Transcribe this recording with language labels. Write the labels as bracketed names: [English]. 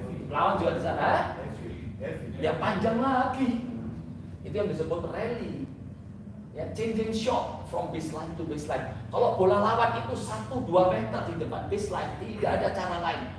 [Indonesian] Lawan juga di sana, ya panjang lagi. Itu yang disebut rally. Ya, [English] changing shot from baseline to baseline. [Indonesian] Kalau bola lawan itu 1-2 meter di depan baseline, tidak ada cara lain.